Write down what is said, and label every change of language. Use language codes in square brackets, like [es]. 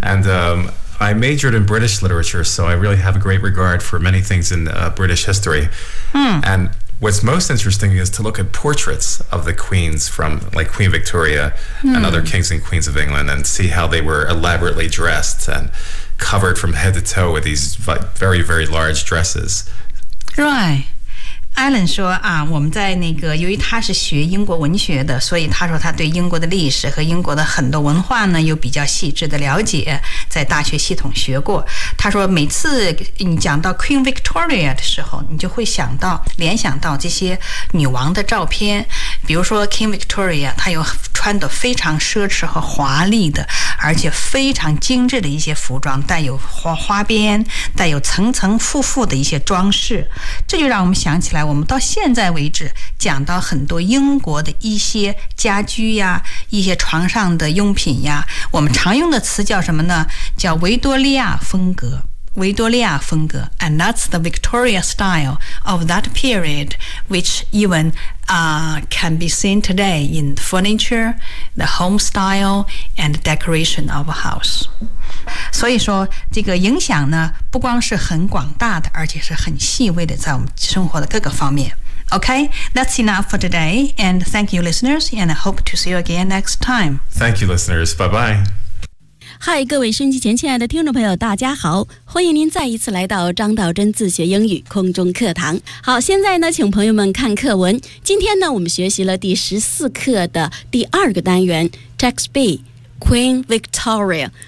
[en] And I majored in British literature, so I really have a great regard for many things in British history. Mm. And what's most interesting is to look at portraits of the queens from, like, Queen Victoria and other kings and queens of England and see how they were elaborately dressed and... covered from head to toe with these very, very large dresses. Right. [zh] Alan 说啊，我们在那个，由于他是学英国文学的，所以他说他对英国的历史和英国的很多文化呢，有比较细致的了解，在大学系统学过。他说每次你讲到 Queen Victoria 的时候，你就会想到，联想到这些女王的照片，比如说 King Victoria, 他有穿得非常奢侈和华丽的，而且非常精致的一些服装，带有 花边，带有层层复复的一些装饰。这就让我们想起来，我们到现在为止讲到很多英国的一些家居呀，一些床上的用品呀，我们常用的词叫什么呢？叫维多利亚风格。维多利亚风格 [en] ，and that's the Victoria style of that period, which even can be seen today in furniture, the home style, and decoration of a house. [zh] 所以说，这个影响呢，不光是很广大的，而且是很细微的，在我们生活的各个方面。 [en] Okay, that's enough for today, and thank you, listeners, and I hope to see you again next time. Thank you, listeners. Bye bye. [zh] 嗨，各位收音机前亲爱的听众朋友，大家好，欢迎您再一次来到张道真自学英语空中课堂。好，现在呢，请朋友们看课文。今天呢，我们学习了第14课的第二个单元 Text B, Queen Victoria。